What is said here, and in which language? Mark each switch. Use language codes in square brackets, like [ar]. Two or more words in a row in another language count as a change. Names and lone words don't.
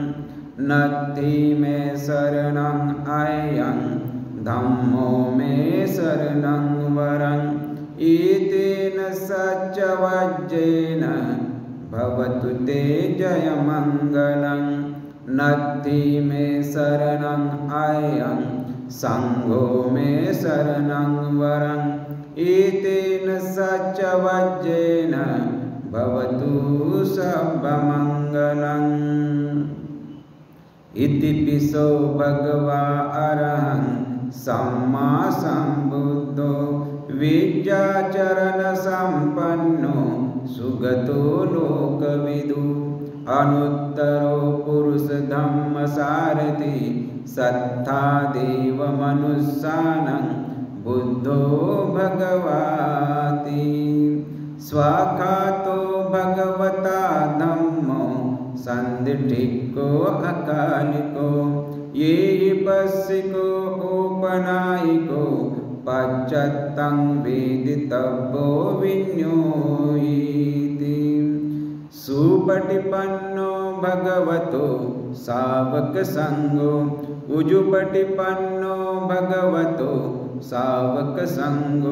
[pi] नत्थि मे शरणं अयं धम्मो मे शरणं वरं एतेन सच्चवज्जेन भवतु ते जयमङ्गलं नत्थि मे शरणं अयं संघो मे शरणं वरं एतेन सच्चवज्जेन भवतु सर्वमङ्गलम् इति पिसो भगवा अरहं सम्मा सम्बुद्धो विद्याचरणसम्पन्नो सुगतो लोकविदु अनुत्तरो पुरुषधम्मसारथि सत्ता देवमनुष्यानं बुद्धो भगवाति स्वाखातो भगवता धम्मो सन्दिठिको अकालिको ये पस्सिको उपनायिको पश्चत्तं वेदितव्यो विज्ञोयीति सुपटिपन्नो भगवतो सावकसङ्गो उजुपटिपन्नो भगवतो सावकसङ्गो